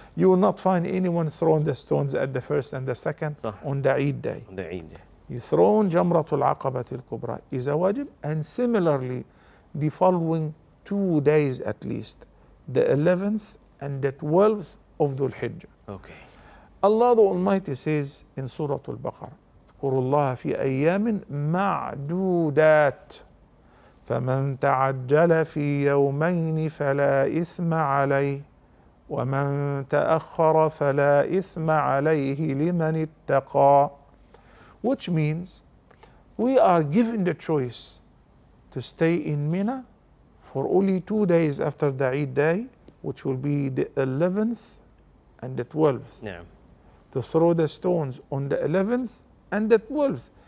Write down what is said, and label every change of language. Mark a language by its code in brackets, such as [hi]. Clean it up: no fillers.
[en] You will not find anyone throwing the stones at the first and the second [ar] صح. [en] on the Eid day. On the Eid. You throw on Jamratul Aqabatil Kubra is a wajib, and similarly, the following 2 days at least, the 11th and the 12th of Dhul Hijjah. Okay. Allah the Almighty says in Surah Al-Baqarah, [ar] اذكروا الله في أيام معدودات فمن تعجل في يومين فلا إثم عليه ومن تأخر فلا إثم عليه لمن اتقى. [en] Which means we are given the choice to stay in Mina for only 2 days after the Eid day, which will be the 11th and the 12th. [ar] نعم. [en] To throw the stones on the 11th and the 12th.